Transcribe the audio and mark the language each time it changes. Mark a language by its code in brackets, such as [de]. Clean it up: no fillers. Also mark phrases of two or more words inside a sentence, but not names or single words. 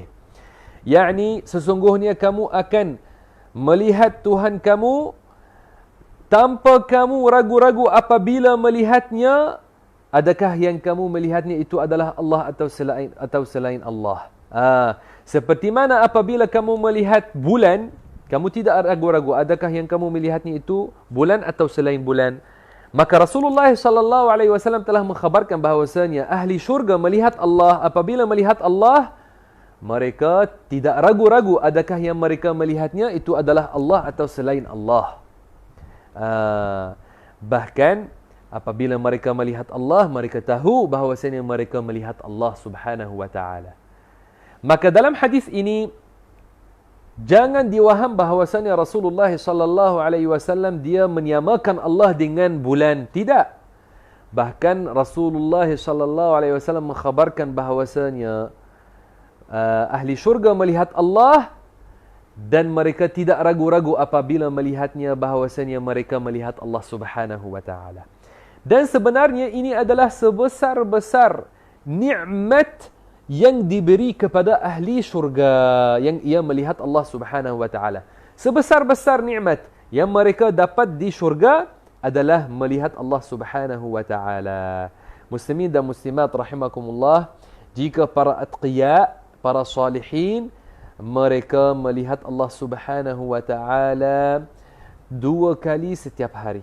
[ms] Yani sesungguhnya kamu akan melihat Tuhan kamu tanpa kamu ragu-ragu apabila melihatnya. Adakah yang kamu melihatnya itu adalah Allah atau selain Allah? Seperti mana apabila kamu melihat bulan, kamu tidak ragu-ragu adakah yang kamu melihatnya itu bulan atau selain bulan. Maka Rasulullah [ar] صلى الله عليه وسلم [ms] telah mengkhabarkan bahawasanya ahli syurga melihat Allah. Apabila melihat Allah, mereka tidak ragu-ragu adakah yang mereka melihatnya itu adalah Allah atau selain Allah. Bahkan apabila mereka melihat Allah, mereka tahu bahawasanya mereka melihat Allah [ar] سبحانه وتعالى. [ms] Maka dalam hadis ini jangan diwaham bahawasanya Rasulullah [ar] صلى الله عليه وسلم [ms] dia menyamakan Allah dengan bulan. Tidak. Bahkan Rasulullah [ar] صلى الله عليه وسلم [ms] mengkhabarkan bahawasanya ahli syurga melihat Allah dan mereka tidak ragu-ragu apabila melihatnya bahawasanya mereka melihat Allah [ar] سبحانه وتعالى. [ms] Dan sebenarnya ini adalah sebesar-besar nikmat yang diberi kepada ahli syurga, yang ia melihat Allah [ar] سبحانه وتعالى. [ms] Sebesar-besar nikmat yang mereka dapat di syurga adalah melihat Allah [ar] سبحانه وتعالى. [ms] Muslimin dan muslimat rahimakumullah, jika para atqiya, para salihin, mereka melihat Allah [ar] سبحانه وتعالى [ms] 2 kali setiap hari.